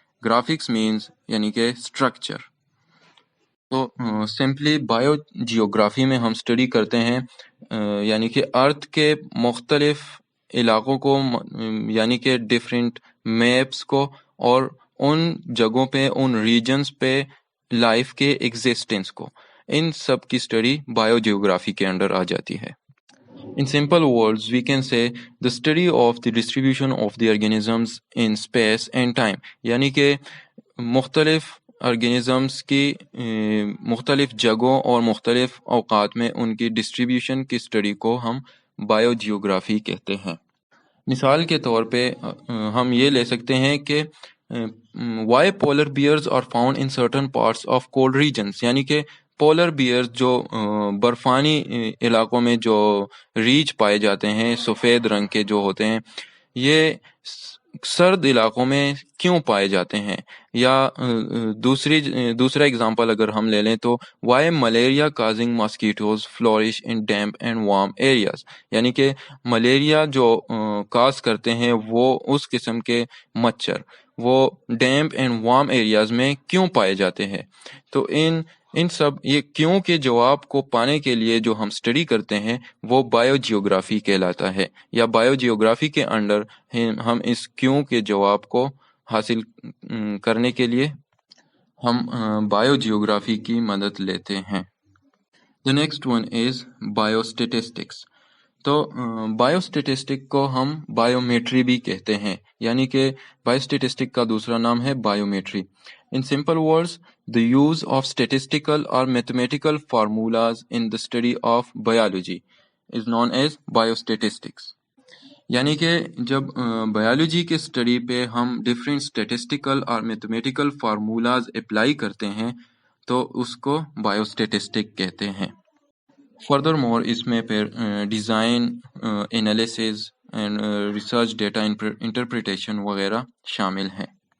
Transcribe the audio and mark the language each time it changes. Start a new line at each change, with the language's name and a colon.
Urdu: Graphics means یعنی کہ structure. تو سمپلی بایو جیوگرافی میں ہم اسٹڈی کرتے ہیں یعنی کہ ارتھ کے مختلف علاقوں کو یعنی کہ ڈفرینٹ میپس کو اور ان جگہوں پہ ان ریجنز پہ لائف کے ایگزسٹنس کو، ان سب کی اسٹڈی بایو جیوگرافی کے انڈر آ جاتی ہے.
English: In simple words, we can say the study of the distribution of the organisms in space and time.
Urdu: یعنی کہ مختلف آرگینزمس کی مختلف جگہوں اور مختلف اوقات میں ان کی ڈسٹریبیوشن کی اسٹڈی کو ہم بایو جیوگرافی کہتے ہیں. مثال کے طور پہ ہم یہ لے سکتے ہیں کہ
English: why polar bears are found in certain parts of cold regions.
Urdu: یعنی کہ پولر بیئرز جو برفانی علاقوں میں جو ریچھ پائے جاتے ہیں سفید رنگ کے جو ہوتے ہیں، یہ سرد علاقوں میں کیوں پائے جاتے ہیں؟ یا دوسرا اگزامپل اگر ہم لے لیں تو
English: Why malaria causing mosquitoes flourish in damp and warm areas.
Urdu: یعنی کہ ملیریا جو کاز کرتے ہیں وہ اس قسم کے مچھر وہ ڈیمپ اینڈ وارم ایریاز میں کیوں پائے جاتے ہیں. تو ان سب یہ کیوں کے جواب کو پانے کے لیے جو ہم اسٹڈی کرتے ہیں وہ بایو جیوگرافی کہلاتا ہے، یا بایو جیوگرافی کے انڈر ہم اس کیوں کے جواب کو حاصل کرنے کے لیے ہم بایو جیوگرافی کی مدد لیتے ہیں.
English: The next one is biostatistics.
Urdu: تو بایو اسٹیٹسٹک کو ہم بایومیٹری بھی کہتے ہیں، یعنی کہ بایو اسٹیٹسٹک کا دوسرا نام ہے بایومیٹری.
English: In simple words, the use of statistical or mathematical formulas in the study of biology is known as biostatistics.
Urdu: یعنی کہ جب بایولوجی کے اسٹڈی پہ ہم ڈفرینٹ اسٹیٹسٹیکل اور میتھمیٹیکل فارمولاز اپلائی کرتے ہیں تو اس کو بایو اسٹیٹسٹک کہتے ہیں. فردر مور اس میں پھر design analysis and research data interpretation وغیرہ شامل ہیں.